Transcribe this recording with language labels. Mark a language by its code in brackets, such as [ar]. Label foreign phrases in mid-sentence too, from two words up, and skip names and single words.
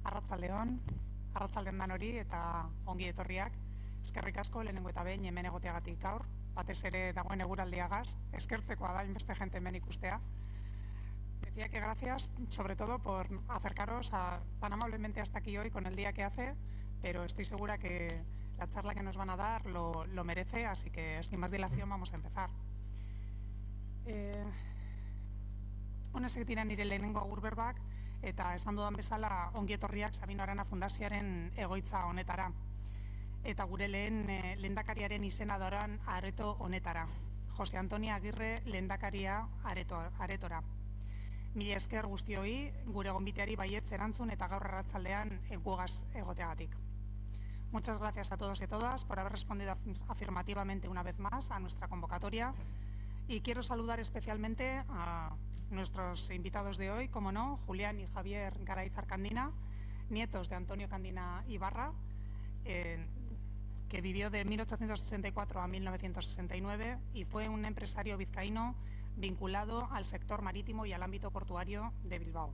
[eu] Arratsaldeon, arratsalden danori eta ongi etorriak. Eskerrik asko lehenengo eta behin hemen egoteagatik gaur, batez ere dagoen eguraldiagaz, eskertzekoa da inbeste gente hemen ikustea. [es] Decía que gracias sobre todo por acercaros tan amablemente hasta aquí hoy con el día que hace, pero estoy segura que la charla que nos van a dar lo merece, así que sin más dilación vamos a empezar. [eu] Honezik dira nire lehenengo agurberbak, eta esan dudan bezala ongi etorriak Sabino Arana Fundazioaren egoitza honetara. Eta gure lehendakariaren izena doran areto honetara. Jose Antonio Agirre lehendakaria aretora. Mila esker guztioi, gure gonbiteari baietz erantzun eta gaur arratsaldean gugaz egoteagatik. [es] Muchas gracias a todos y a todas por haber respondido afirmativamente una vez más a nuestra convocatoria. Y quiero saludar especialmente a nuestros invitados de hoy, como no, Julián y Javier Garayzar Candina, nietos de Antonio Candina Ibarra, que vivió de 1864 a 1969 y fue un empresario vizcaíno vinculado al sector marítimo y al ámbito portuario de Bilbao.